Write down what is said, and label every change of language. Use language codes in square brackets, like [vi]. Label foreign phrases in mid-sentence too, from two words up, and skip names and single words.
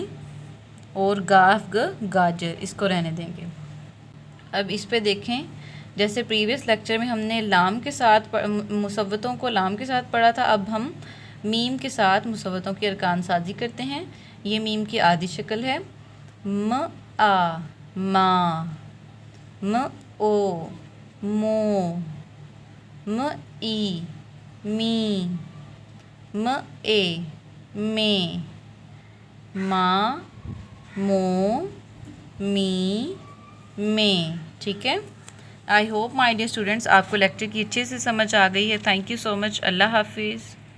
[ur] اور گاف گاجر، اس کو رہنے دیں گے. اب اس پہ دیکھیں، جیسے [en] previous lecture [ur] میں ہم نے لام کے ساتھ مصوتوں کو لام کے ساتھ پڑھا تھا، اب ہم میم کے ساتھ مصوتوں کی ارکان سازی کرتے ہیں. یہ میم کی آدھی شکل ہے، ما، او، مو، ای، می، اے، میں، ما، مو، می، میں. ٹھیک ہے، [en] I hope my dear students [ur] آپ کو لیکچر کی اچھے سے سمجھ آ گئی ہے. [en] thank you so much. [ur] اللہ حافظ.